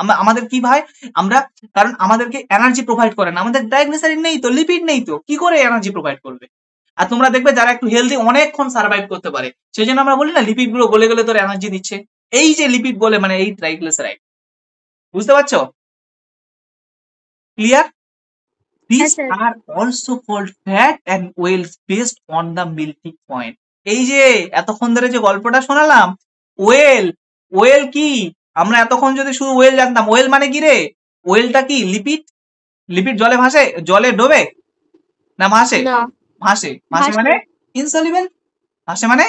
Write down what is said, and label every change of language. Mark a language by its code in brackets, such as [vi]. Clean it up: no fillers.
[bn] আমাদের কি ভাই, আমরা, কারণ আমাদেরকে এনার্জি প্রোভাইড করে না, আমাদের ট্রাইগ্লিসারাইড নেই তো, লিপিড নেই তো, কি করে এনার্জি প্রোভাইড করবে। আর তোমরা দেখবে যারা একটু হেলদি অনেকক্ষণ সার্ভাইভ করতে পারে, সেই জন্য আমরা বলি না লিপিড গুলো গলে গলে তোর এনার্জি দিচ্ছে। এই যে লিপিড বলে মানে এই ট্রাইগ্লিসারাইড, বুঝতে পারছো? ক্লিয়ার? হ্যাঁ [en] These [bn] sir. [en] are also called fat and oils based on the melting point. [bn] এই যে এতক্ষণ ধরে যে গল্পটা শোনালাম, ওয়েল, ওয়েল কি, আমরা এতক্ষণ যদি শুধু ওয়েল জানতাম, ওয়েল মানে কি রে, ওয়েলটা কি লিপিড, লিপিড জলে ভাসে, জলে ডোবে না ভাসে, না, ভাসে, ভাসে ভাসে। মানে ইনসলিবল, ভাসে মানে